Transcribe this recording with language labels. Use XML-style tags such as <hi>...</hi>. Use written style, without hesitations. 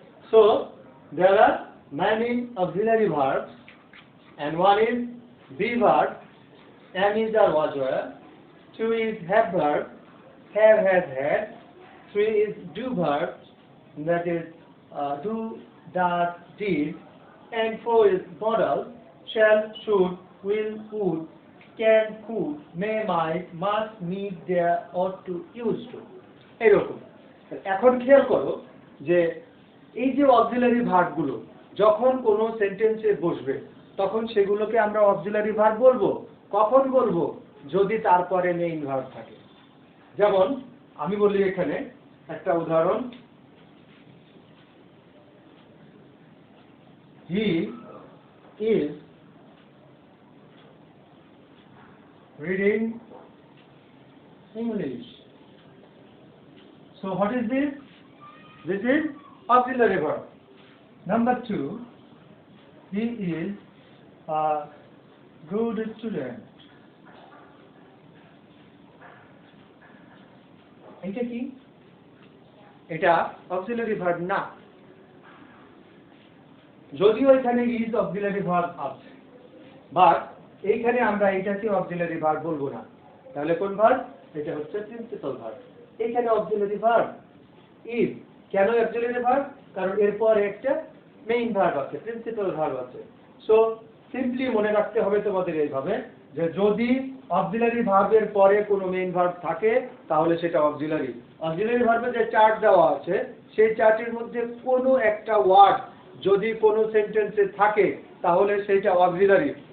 <en>So there are many auxiliary verbs, and one is be verb, am is or was were, two is have verb, have has had, three is do verb, that is do, does, did, and four is modal, shall, should, will, would, can, could, may, might, must, need, dare, ought to, used to.</en> <bn>এইরকম। এখন খেয়াল করো যে এই যে auxiliary ভার্বগুলো যখন কোনো সেন্টেন্সে বসবে তখন সেগুলোকে আমরা অক্সিলারি ভার্ব বলবো। কখন বলবো? যদি তারপরে মেইন ভার্ব থাকে। যেমন আমি বলি এখানে একটা উদাহরণ,</bn> <en>he is reading English. So what is this? This is auxiliary verb. Number 2, he is a good student.</en> <bn>এটা কি? এটা auxiliary verb না। যদিও এখানে is auxiliary verb আছে, বাট এইখানে আমরা এটাকে auxiliary verb বলবো না। তাহলে কোন ভার্ব? এটা হচ্ছে প্রিন্সিপাল ভার্ব। এখানে auxiliary verb is, কেন auxiliary verb? কারণ এরপর একটা মেইন ভার্ব আছে, প্রিন্সিপাল ভার্ব আছে। সো সিম্পলি মনে রাখতে হবে তোমাদের এইভাবে যে যদি অক্সিলারি ভার্বের পরে কোনো মেইন ভার্ব থাকে তাহলে সেটা অক্সিলারি। অক্সিলারি ভার্বের যে চার্ট দেওয়া আছে সেই চার্টের মধ্যে কোনো একটা ওয়ার্ড যদি কোনো সেন্টেন্সে থাকে তাহলে সেটা অক্সিলারি।</bn>